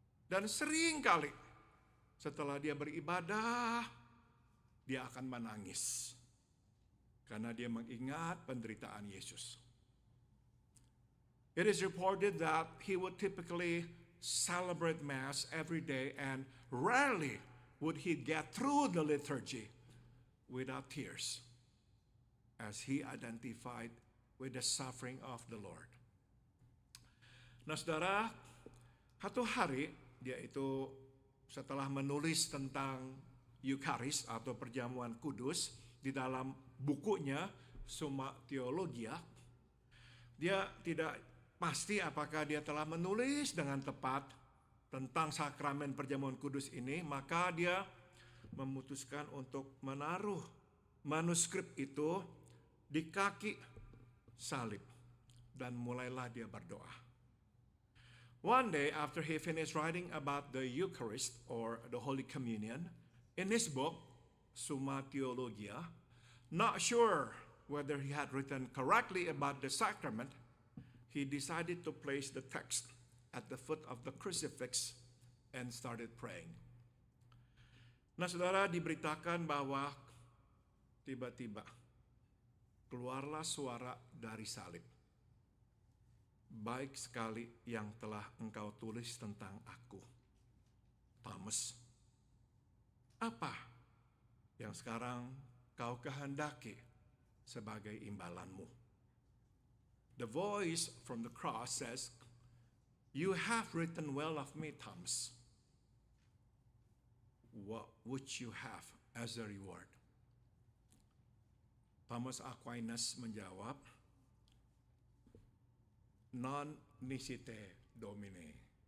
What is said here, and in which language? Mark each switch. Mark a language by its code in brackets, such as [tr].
[id] Dan sering kali setelah dia beribadah, dia akan menangis. Karena dia mengingat penderitaan Yesus. [en] It is reported that he would typically celebrate Mass every day and rarely would he get through the liturgy without tears as he identified with the suffering of the Lord. [id] Nah saudara, satu hari dia itu setelah menulis tentang Eucharis atau perjamuan kudus di dalam bukunya Summa Theologia, dia tidak pasti apakah dia telah menulis dengan tepat tentang sakramen perjamuan kudus ini, maka dia memutuskan untuk menaruh manuskrip itu di kaki salib dan mulailah dia berdoa. [en] One day after he finished writing about the Eucharist or the Holy Communion, in his book Summa Theologia, not sure whether he had written correctly about the sacrament, he decided to place the text at the foot of the crucifix and started praying. [id] Nah, saudara, diberitakan bahwa tiba-tiba keluarlah suara dari salib. Baik sekali yang telah engkau tulis tentang aku, Thomas. Apa yang sekarang kau kehendaki sebagai imbalanmu? [en] The voice from the cross says, "You have written well of me, Thomas. What would you have as a reward?" [id] Thomas Aquinas menjawab, [la] "Non nisite Domine."